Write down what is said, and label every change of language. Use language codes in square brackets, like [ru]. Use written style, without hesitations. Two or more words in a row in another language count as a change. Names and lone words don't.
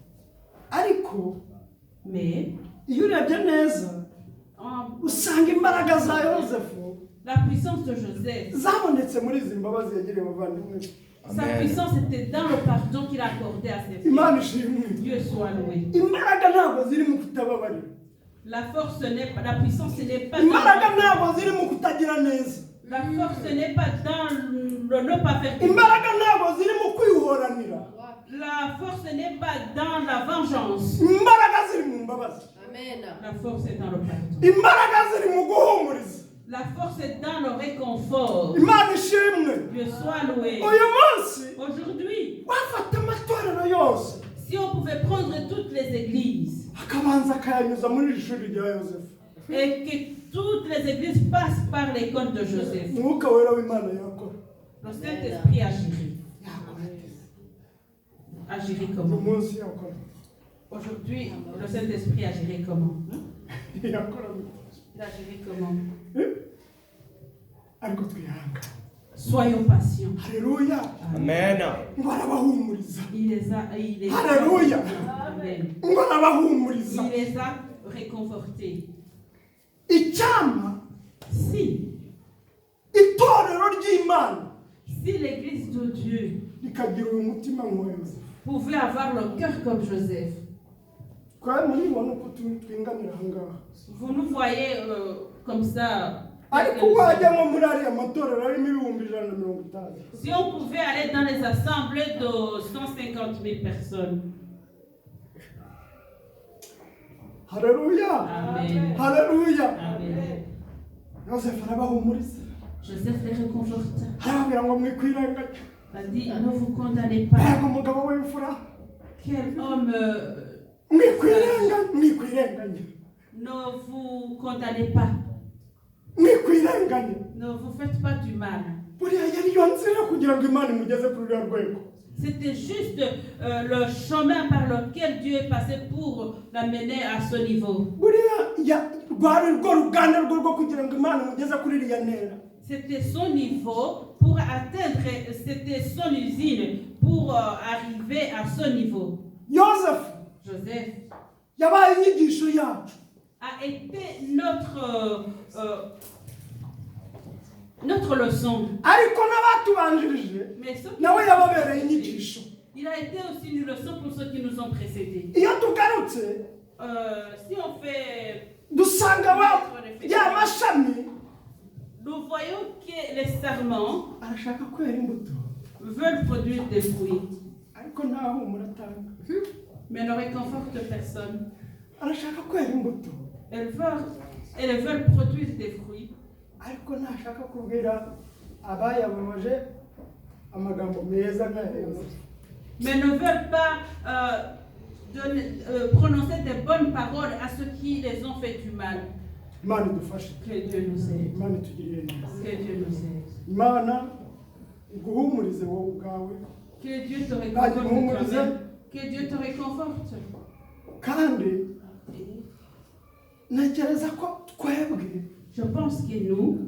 [fr] Mais la puissance de Joseph Sa puissance était dans le pardon qu'il accordait à ses [rw] Imana [fr] fils. [rw] ishimwe. [fr] Dieu soit loué. [rw] Imbaraga ntabwo ziri mu kutababarira. [fr] La force n'est pas, la puissance n'est pas [rw] Imbaraga [fr] dans [rw] ntabwo ziri mu kutagira neza. [fr] la force n'est pas dans le ne pas faire. [rw] Imbaraga ntabwo ziri mu kwihoranira. [fr] La force n'est pas dans la vengeance. [rw] Imbaraga ziri mu mbabazi. Amen. [fr] La force est dans le pardon. [rw] Imbaraga ziri mu guhumuriza. [fr] La force est dans le réconfort. [rw] Imana ishimwe. [fr] Dieu soit loué. [rw] Uyu munsi [fr] Aujourd'hui, [rw] wafata amatorero yose [fr] si on pouvait prendre toutes les églises [rw] akabanza akayanyuza muri iri shuri rya Yosefu, [fr] et que toutes les églises passent par l'école de Joseph, [rw] umwuka wera w'Imana yakora. [fr] le Saint-Esprit agirait. [rw] Yakora. [fr] Agirait [rw] Uyu [fr] comment? [rw] munsi yakora. [fr] Aujourd'hui, le Saint-Esprit agirait comment? [rw] Yakora. [fr] Il agirait comment? [rw] Ariko twihanga. [fr] Soyons patients. [rw] Haleluya. Amen. Ngo arabahumuriza. [fr] Il les a, Alléluia. Amen. [rw] Ngo arabahumuriza. [fr] Il les a réconfortés. [rw] Icyama [fr] Si [rw] itorero ry'Imana [fr] Si l'église de Dieu [rw] rikagira uyu mutima nk'uwa Yosefu. [fr] pouvait avoir le cœur comme Joseph, [rw] Twari muribona uko twinganira aha ngaha. [fr] vous nous voyez comme ça. [rw] Ariko wajya nko muri ariya matorero arimo ibihumbi 150. [fr] Si on pouvait aller dans les assemblées de 150 000 personnes. [rw] Haleluya. Amen. Haleluya. Amen. Yosefu arabahumuriza. [fr] Joseph les réconforta. [rw] Arababwira ngo mwikwirenganya. [fr] Il a dit, ne vous condamnez pas. [rw] Mbega umugabo w'imfura. [fr] Quel homme, [rw] Mwikwirenganya. [fr] ne vous condamnez pas. [rw] Mwikwirenganya. [fr] Ne vous faites pas du mal. [rw] Buriya yari yo nzira kugira ngo Imana imugeze kuri ruriya rwego. [fr] C'était juste le chemin par lequel Dieu est passé pour l'amener à ce niveau. [rw] Buriya rwari rwo ruganda rwo kugira ngo Imana imugeze kuri iriya ntera. [fr] C'était son niveau pour atteindre, c'était son usine pour arriver à ce niveau. [rw] Yosefu [fr] Joseph [rw] yabaye inyigisho yacu. [fr] a été notre leçon. [rw] Ariko n'abatubanjirije [fr] Mais ce qui [rw] nawe yababereye inyigisho. [fr] il a été aussi une leçon pour ceux qui nous ont précédés. [rw] Iyo tugarutse [fr] Si on fait, [rw] dusanga ya mashami [fr] nous voyons que les sarments [rw] arashaka kwera imbuto [fr] veulent produire des fruits, [rw] ariko ntahumura atanga. [fr] mais ne réconfortent personne. [rw] Arashaka kwera imbuto [fr] Elles veulent produire des fruits, [rw] ariko ntashaka kubwira abayababaje amagambo meza nk'aya Yosefu. [fr] mais ne veulent pas prononcer des bonnes paroles à ceux qui les ont fait du mal. [rw] Imana idufashe. [fr] Que Dieu nous aide. [rw] Imana itugirire neza. [fr] Que Dieu nous aide. [rw] Imana iguhumurize wowe ubwawe [fr] Que Dieu te réconforte toi-même. Que Dieu te réconforte. [rw] kandi ntekereza ko twebwe [fr] Je pense que nous,